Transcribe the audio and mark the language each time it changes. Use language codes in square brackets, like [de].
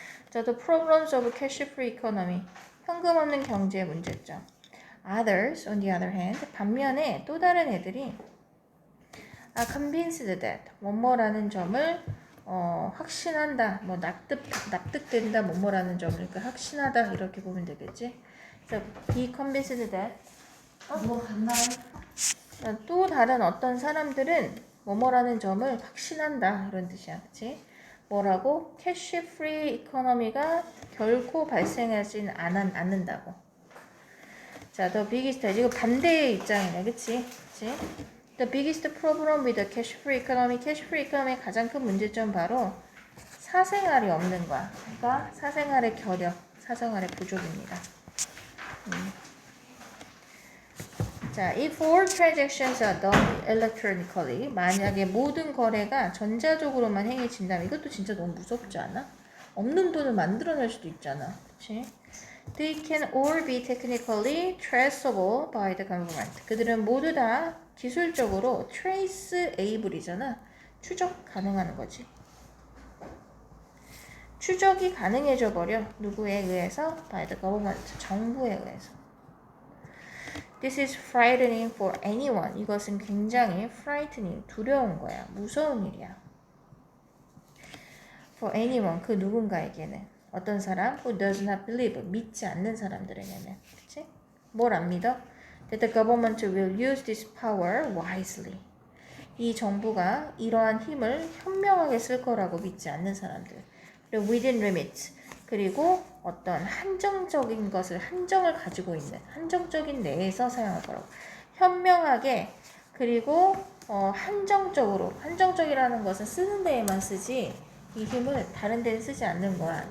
[en] 자, the problems of cash-free economy. [ko] 현금 없는 경제의 문제점. [en] Others, on the other hand, [ko] 반면에 또 다른 애들이 [en] are convinced that [ko] 뭐뭐라는 점을 확신한다, 뭐 납득된다, 뭐뭐라는 점을 그러니까 확신하다 이렇게 보면 되겠지. [en] 그래서 be convinced that [ko] 뭐 갔나요? 또 다른 어떤 사람들은 뭐뭐라는 점을 확신한다 이런 뜻이야, 그렇지? 뭐라고? 캐시 프리 이코노미가 결코 발생하진 않는다고. 자, [en] the biggest [ko] 이거 반대의 입장이네, 그렇지? 그렇지? [en] The biggest problem with the cash-free economy, cash-free economy의 [ko] 가장 큰 문제점 바로 사생활이 없는 거야. 그러니까 사생활의 결여, 사생활의 부족입니다. 자, [en] if all transactions are done electronically, [ko] 만약에 모든 거래가 전자적으로만 행해진다면 이것도 진짜 너무 무섭지 않아? 없는 돈을 만들어낼 수도 있잖아, 그렇지? [en] They can all be technically traceable by the government. [ko] 그들은 모두 다 기술적으로 traceable이잖아. 추적 가능한 거지. 추적이 가능해져 버려. 누구에 의해서? [en] By the government. [ko] 정부에 의해서. [en] This is frightening for anyone. [ko] 이것은 굉장히 frightening, 두려운 거야. 무서운 일이야. [en] For anyone, [ko] 그 누군가에게는. [en] 어떤 사람? Who does not believe. [ko] 믿지 않는 사람들에게는. 그치? 뭘 안 믿어? [en] That the government will use this power wisely. [ko] 이 정부가 이러한 힘을 현명하게 쓸 거라고 믿지 않는 사람들. 그리고 [en] within limits. [ko] 그리고 어떤 한정적인 것을 한정을 가지고 있는 한정적인 내에서 사용할 거라고. 현명하게 그리고 한정적으로 한정적이라는 것은 쓰는 데에만 쓰지 이 힘을 다른 데는 쓰지 않는 거야.